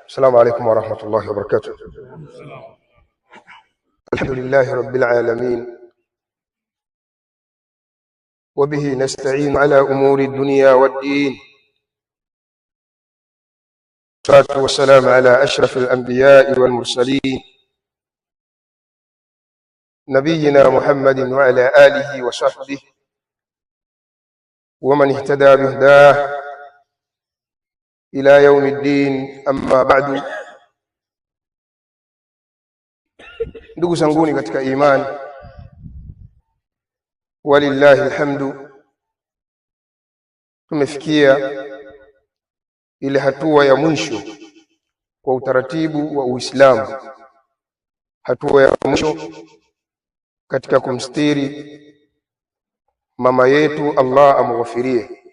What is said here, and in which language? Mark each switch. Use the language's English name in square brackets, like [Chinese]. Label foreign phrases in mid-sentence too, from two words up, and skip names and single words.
[Arabic] السلام عليكم ورحمة الله وبركاته. الحمد لله رب العالمين، وبه نستعين على أمور الدنيا والدين، والصلاة والسلام على أشرف الأنبياء والمرسلين نبينا محمد وعلى آله وصحبه ومن اهتدى بهداه إلى يوم الدين. أما بعد، [Swahili] ndugu zanguni katika imani, [Arabic] ولله الحمد, [Swahili] tumefikia ile hatua ya mwisho kwa utaratibu wa Uislamu, hatua ya mwisho katika kumstiri mama yetu, Allah amghafirie.